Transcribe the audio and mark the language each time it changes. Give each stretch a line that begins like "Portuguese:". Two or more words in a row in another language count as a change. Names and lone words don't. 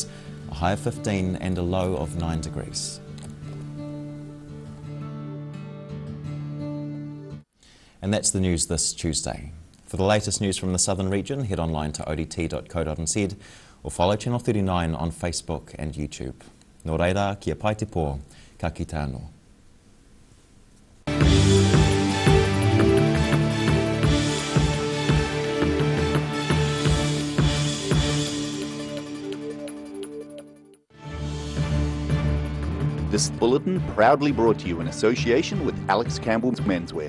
English: A high of 15 and a low of 9 degrees. And that's the news this Tuesday. For the latest news from the southern region, head online to odt.co.nz or follow Channel 39 on Facebook and YouTube.
Māori: Nō reira, kia pai te pō, ka kite anō.
English: This bulletin proudly brought to you in association with Alex Campbell's Menswear.